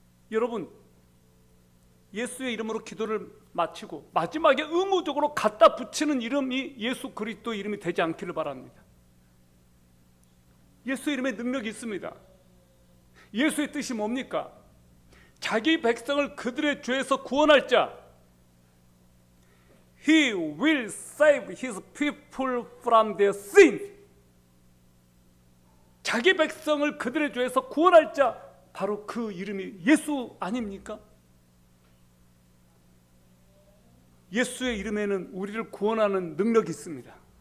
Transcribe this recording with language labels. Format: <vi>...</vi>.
<ko>여러분, 예수의 이름으로 기도를 마치고 마지막에 의무적으로 갖다 붙이는 이름이 예수 그리스도 이름이 되지 않기를 바랍니다. 예수 이름에 능력이 있습니다. 예수의 뜻이 뭡니까? 자기 백성을 그들의 죄에서 구원할 자.</ko> <en>He will save his people from their sin.</en> <ko>자기 백성을 그들의 죄에서 구원할 자, 바로 그 이름이 예수 아닙니까? 예수의 이름에는 우리를 구원하는 능력이 있습니다.</ko>